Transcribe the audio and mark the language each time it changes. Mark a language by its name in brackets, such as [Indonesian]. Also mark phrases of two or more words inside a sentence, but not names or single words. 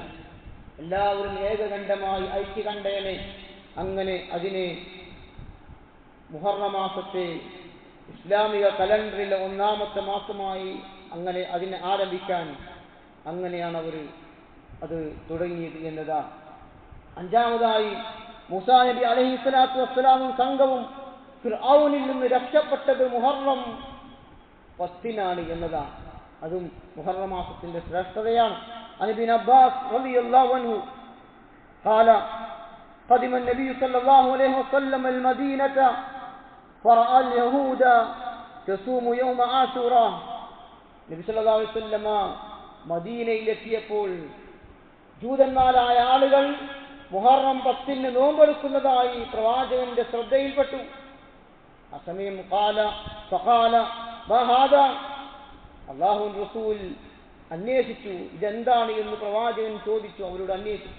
[Malayalam] എല്ലാവരും ഏകകണ്ഠമായി ഐക്യകണ്ഠേനെ അങ്ങനെ അതിനെ മുഹറം മാസത്തെ ഇസ്ലാമിക കലണ്ടറിലെ ഒന്നാമത്തെ മാസമായി അങ്ങനെ അതിനെ ആരംഭിക്കാൻ അങ്ങനെയാണ് അവർ അത് തുടങ്ങിയത് എന്നതാണ്. അഞ്ചാമതായി മൂസാ നബി [Arabic] عليه الصلاة والسلام [Malayalam] സംഘവും ഫിർഔനിൽ നിന്ന് രക്ഷപ്പെട്ടത് മുഹറം 10 എന്നതാണ്. അതും മുഹറം മാസത്തിന്റെ ശ്രേഷ്ഠതയാണ്. [Arabic] عن ابن عباس رضي الله عنه قال قدم النبي صلى الله عليه وسلم المدينة فرأى اليهود تصوم يوم عاشوراء. [Malayalam] നബി [Arabic] صلى الله عليه وسلم [Malayalam] മദീനയിലെത്തിയപ്പോൾ ജൂതന്മാരായ ആളുകൾ മുഹറം 10 നോമ്പെടുക്കുന്നതായി പ്രവാചകന്റെ ശ്രദ്ധയിൽപ്പെട്ടു. ആ സമയം [Arabic] فقال ما هذا, [Malayalam] അല്ലാഹുവിന്റെ റസൂൽ അന്വേഷിച്ചു ഇതെന്താണ് എന്ന് പ്രവാചകൻ ചോദിച്ചു, അവരോട് അന്വേഷിച്ചു.